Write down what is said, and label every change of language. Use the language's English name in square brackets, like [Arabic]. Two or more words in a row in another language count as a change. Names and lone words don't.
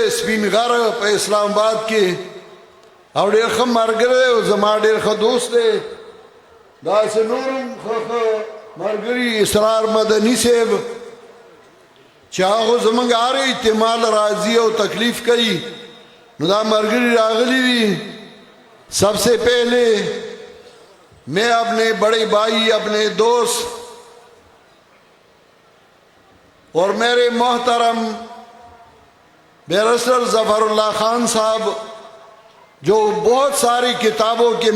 [Pashto] سپین غر په اسلام آباد کې او ډېر ښه ملګری دی او زما ډېر ښه دوست دی داسې نور هم ښه ملګري اسرار مدني صاحب چې هغه زمونږ هر احتمال راځي او تکلیف کوي نو دا ملګري راغلي دي [Urdu] سب سے پہلے میں اپنے بڑے بھائی اپنے دوست اور میرے محترم بیرسٹر ظفر اللہ خان صاحب جو بہت ساری کتابوں کے